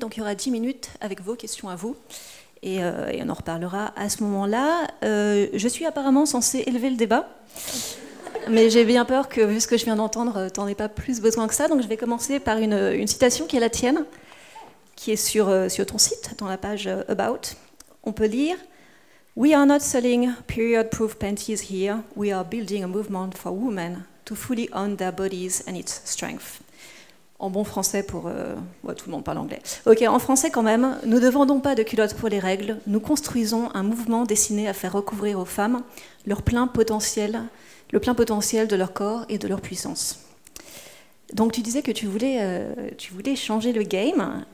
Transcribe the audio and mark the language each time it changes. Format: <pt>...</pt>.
<fr>Donc il y aura 10 minutes avec vos questions à vous et on en reparlera à ce moment-là. Je suis apparemment censée élever le débat, mais j'ai bien peur que, vu ce que je viens d'entendre, t'en aies pas plus besoin que ça. Donc je vais commencer par une citation qui est la tienne, qui est sur ton site, dans la page About. On peut lire</fr> <en>« We are not selling period-proof panties here. We are building a movement for women to fully own their bodies and its strength. »</en> <fr>En bon français pour... tout le monde parle anglais. Ok, en français quand même. « Nous ne vendons pas de culottes pour les règles. Nous construisons un mouvement destiné à faire recouvrir aux femmes le plein potentiel de leur corps et de leur puissance. » Donc tu disais que tu voulais changer le game.</fr>